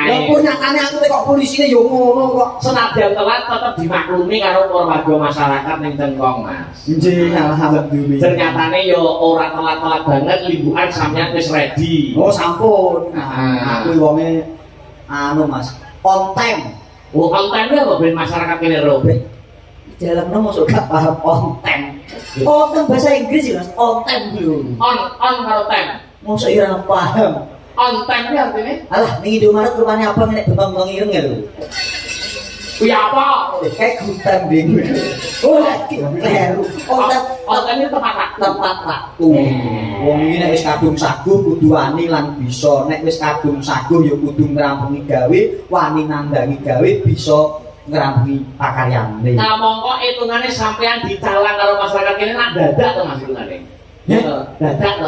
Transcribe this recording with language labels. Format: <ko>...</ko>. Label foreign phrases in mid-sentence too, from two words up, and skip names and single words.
<jv>Ya pun nyatane aku kok polisine yo ngono kok. Senadyan telat tetep dimaklumi karo warga masyarakat ning Cengkong, Mas. Nggih, alhamdulillah. Ternyatane yo ora telat-telat banget limbukan sampeyan wis ready. Oh, sampun. Aku wonge anu Mas,</jv> <en>on time.</en> <jv>Oh,</jv> <en>on time</en> <jv>apa ben masyarakat kene ro? Jalan masuk gak paham</jv> <en>on time. On time</en> <jv>bahasa Inggris ya Mas,</jv> <en>on time</en> <jv>lho. On karo time. Mosok ora paham.</jv> <en>On time</en> <jv>iki artine? Alah, ning Indomaret rupane apa nek bentang-bentang ireng ya lho. Kuwi apa? Kayak hutan ding. Oh, kleru.</jv> <en>On time</en> <jv>tepat waktu. Wong iki nek wis kadung saguh kudu wani lan bisa. Nek wis kadung saguh ya kudu ngrampungi gawe, wani nandangi gawe bisa ngrampungi pakaryane. Nah, mongko hitungane sampean dicalang karo masyarakat kene nak dadak to Mas hitungane. Ya, dadak to.</jv>